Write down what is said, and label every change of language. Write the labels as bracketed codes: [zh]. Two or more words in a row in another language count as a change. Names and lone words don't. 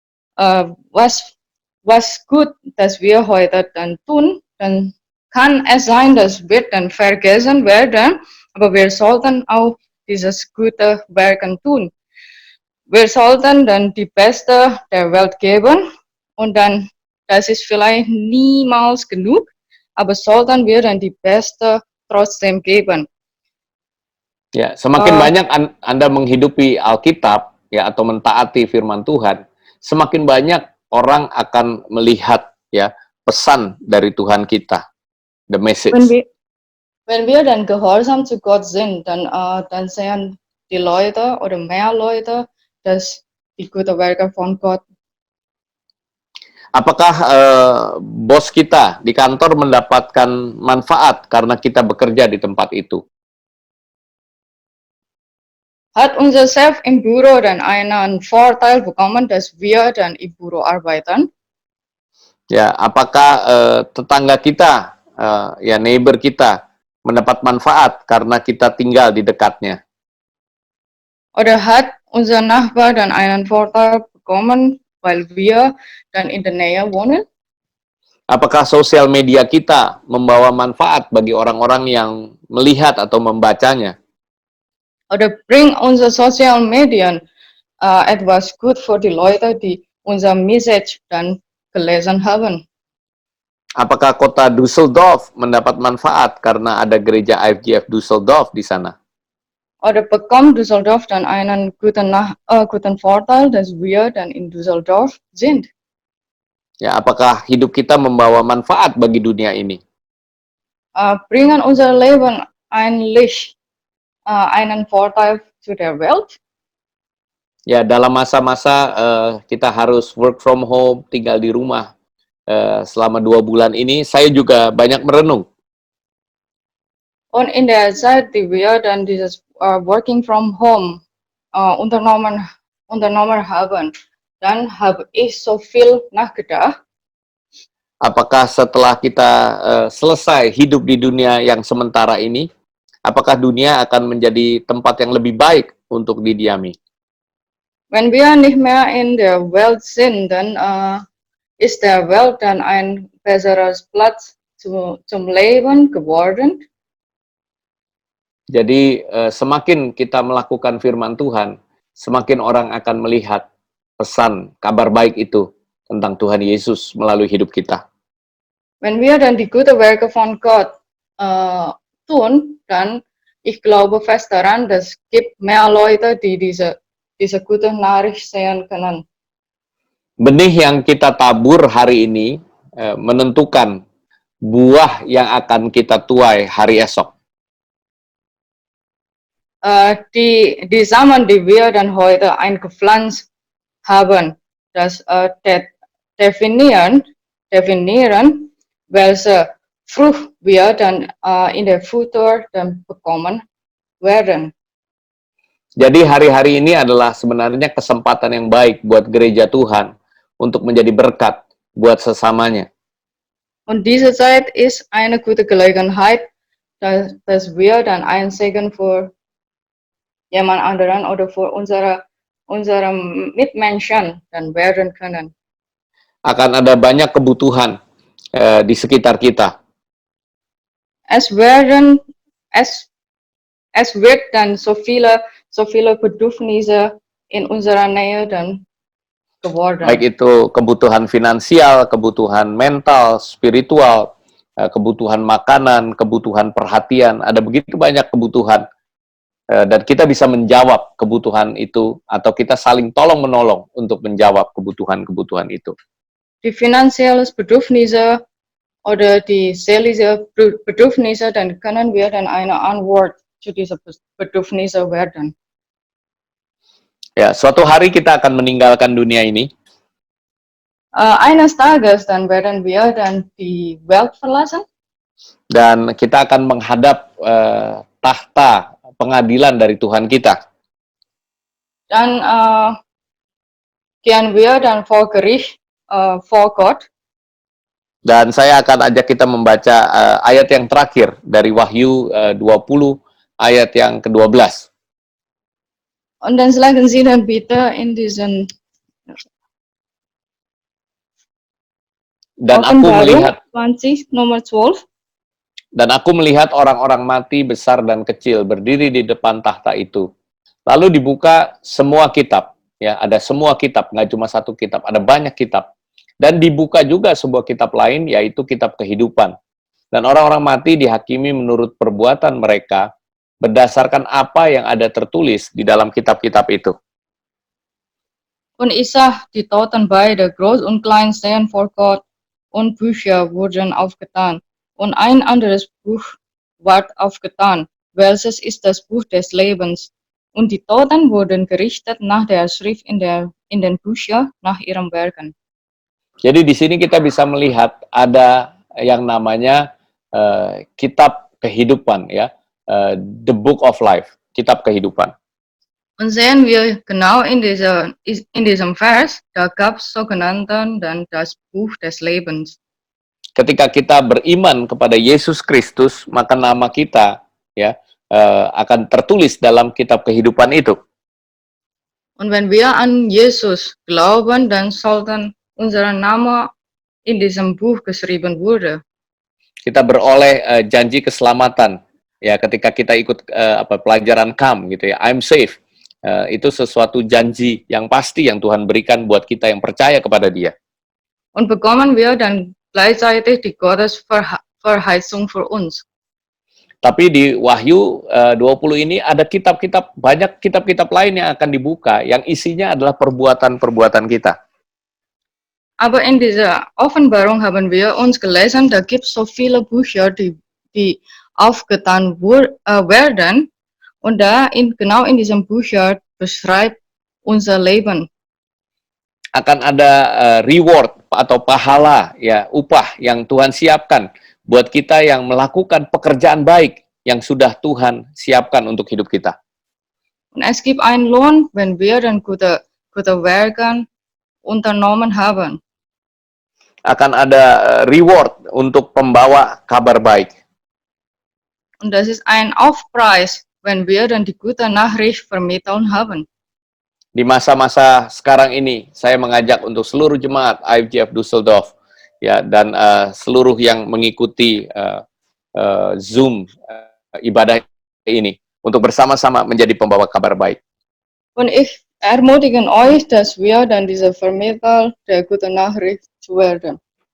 [de] Was gut, dass wir heute dann tun, dann kann es sein, dass wir dann vergessen werden, aber wir sollten auch dieses gute Werken tun. Wir sollten dann die Beste der Welt geben und dann, das ist vielleicht niemals genug, aber sollten wir dann die Beste trotzdem geben. [id] Ya, semakin banyak Anda menghidupi Alkitab ya atau mentaati firman Tuhan, semakin banyak orang akan melihat ya pesan dari Tuhan kita, [en] the message. [de] Wenn wir dann gehorsam zu Gott sind, dann sehen die Leute oder mehr Leute, dass die guten Werke von Gott. [id] Apakah bos kita di kantor mendapatkan manfaat karena kita bekerja di tempat itu? [de] Hat unser Chef im Büro dann einen Vorteil bekommen, dass wir dann im Büro arbeiten? [id] Ya, apakah tetangga kita, ya neighbor kita mendapat manfaat karena kita tinggal di dekatnya? [de] Oder hat unser Nachbar dann einen Vorteil bekommen, weil wir dann in der Nähe wohnen? [id] Apakah sosial media kita membawa manfaat bagi orang-orang yang melihat atau membacanya? [de] Oder bringt unser Social Medien etwas gut für die Leute, die unser Message dann gelesen haben? [id] Apakah kota Düsseldorf mendapat manfaat karena ada gereja IFGF Düsseldorf di sana? [de] Oder bekommt Düsseldorf dann einen guten Vorteil, dass wir dann in Düsseldorf sind? [id] Ya, apakah hidup kita membawa manfaat bagi dunia ini? [de] Bringen unser Leben eigentlich einen Vorteil zu der Welt? [id] Ya, dalam masa-masa kita harus [en] work from home, [id] tinggal di rumah selama 2 bulan ini, saya juga banyak merenung. [de] Und in der Zeit, die wir dann dieses [en] Working from Home [de] unternommen haben, dann habe ich so viel nachgedacht. [id] Apakah setelah kita selesai hidup di dunia yang sementara ini, apakah dunia akan menjadi tempat yang lebih baik untuk didiami? [de] Wenn wir nicht mehr in der Welt sind, dann ist der Welt dann ein besseres Platz zum Leben geworden. [id] Jadi semakin kita melakukan firman Tuhan, semakin orang akan melihat pesan kabar baik itu tentang Tuhan Yesus melalui hidup kita. [de] Wenn wir dann die guten Werke von Gott tun, dann ich glaube fest daran, dass es gibt mehr Leute, die diese gute Nachricht sehen können. [id] Benih yang kita tabur hari ini menentukan buah yang akan kita tuai hari esok. [de] Die Samen, die wir dann heute eingepflanzt haben, das definieren, welche Frucht wir dann in der Futur dann bekommen werden. [id] Jadi hari-hari ini adalah sebenarnya kesempatan yang baik buat gereja Tuhan untuk menjadi berkat buat sesamanya. [de] Und diese Zeit ist eine gute Gelegenheit, dass wir dann ein Segen für jemand anderen oder für unsere Mitmenschen dann werden können. [id] Akan ada banyak kebutuhan di sekitar kita. [de] Es wird dann so viele Bedürfnisse in unserer Nähe dann geworden. [id] Baik itu kebutuhan finansial, kebutuhan mental, spiritual, kebutuhan makanan, kebutuhan perhatian. Ada begitu banyak kebutuhan dan kita bisa menjawab kebutuhan itu atau kita saling tolong-menolong untuk menjawab kebutuhan-kebutuhan itu. [de] Die finanziellen Bedürfnisse oder die seelische Bedürfnisse, dann können wir dann eine Antwort zu diesen Bedürfnissen werden. [id] Ya, suatu hari kita akan meninggalkan dunia ini. [de] Eines Tages dann werden wir dann die Welt verlassen [id] Dan kita akan menghadap tahta pengadilan dari Tuhan kita. [de] dann gehen wir dann vor Gericht, vor Gott. [id] Dan saya akan ajak kita membaca ayat yang terakhir dari Wahyu 20 ayat yang ke-12. [de] Und dann schlagen Sie dann bitte in diesen [id] Dan aku melihat [de] 20, Nummer 12. [id] Dan aku melihat orang-orang mati besar dan kecil berdiri di depan tahta itu. Lalu dibuka semua kitab, ya ada semua kitab, nggak cuma satu kitab, ada banyak kitab. Dan dibuka juga sebuah kitab lain, yaitu kitab kehidupan. Dan orang-orang mati dihakimi menurut perbuatan mereka berdasarkan apa yang ada tertulis di dalam kitab-kitab itu. [de] Und ich sah die Toten beide, groß und klein, stehen vor Gott, und Bücher wurden aufgetan. Und ein anderes Buch ward aufgetan, welches ist das Buch des Lebens. Und die Toten wurden gerichtet nach der Schrift in den Büchern, nach ihren Werken. [id] Jadi di sini kita bisa melihat ada yang namanya kitab kehidupan, ya, [en] the book of life, [id] kitab kehidupan. [de] Und sehen wir genau in diesem Vers, da gab es sogenannten dann das Buch des Lebens. [id] Ketika kita beriman kepada Yesus Kristus, maka nama kita ya akan tertulis dalam kitab kehidupan itu. [de] Und wenn wir an Jesus glauben, dann sollten unser Name in diesem Buch geschrieben wurde. [id] Kita beroleh janji keselamatan ya ketika kita ikut pelajaran KAM gitu ya, [en] I'm safe. [id] Itu sesuatu janji yang pasti yang Tuhan berikan buat kita yang percaya kepada Dia. [de] Und bekommen wir dann gleichzeitig die Gottesverheißung für uns. [id] Tapi di Wahyu 20 ini ada kitab-kitab, banyak kitab-kitab lain yang akan dibuka yang isinya adalah perbuatan-perbuatan kita. [de] Aber in dieser Offenbarung haben wir uns gelesen, da gibt es so viele Bücher, die aufgetan werden. Und genau in diesem Bücher beschreibt unser Leben. [id] Akan ada reward atau pahala, ya upah yang Tuhan siapkan buat kita yang melakukan pekerjaan baik yang sudah Tuhan siapkan untuk hidup kita. [de] Und es gibt einen Lohn, wenn wir dann gute Werke unternommen haben. [id] Akan ada reward untuk pembawa kabar baik. [de] Und das ist ein Aufpreis, wenn wir dann die gute Nachricht vermitteln haben. [id] Di masa-masa sekarang ini, saya mengajak untuk seluruh jemaat IFGF Düsseldorf, ya, dan seluruh yang mengikuti Zoom ibadah ini, untuk bersama-sama menjadi pembawa kabar baik. [de] Und ich ermutige euch, dass wir dann diese Vermittler der guten Nachricht werden.